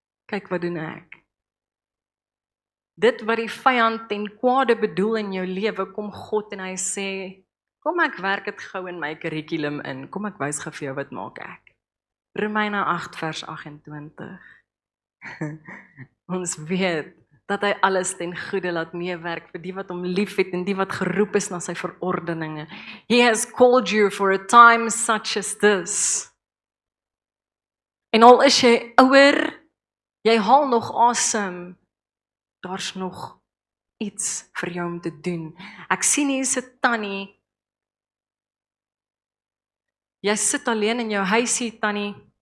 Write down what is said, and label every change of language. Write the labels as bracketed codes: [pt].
[af] Kyk wat doen ek. Dit wat die vyand ten kwade bedoel in jou lewe, kom God en hy sê, kom ek werk dit gou in my kurrikulum in, kom ek wys gou vir jou wat maak ek. Romeine 8 vers 28. Ons weet dat hy alles ten goeie laat meewerk vir die wat hom liefhet en die wat geroep is na sy verordeninge. [en] He has called you for a time such as this. [af] En al is jy ouer, jy haal nog asem, daar's nog iets vir jou om te doen. Ek sien hier is 'n tannie. Jy sit alleen in jou huisie, tannie.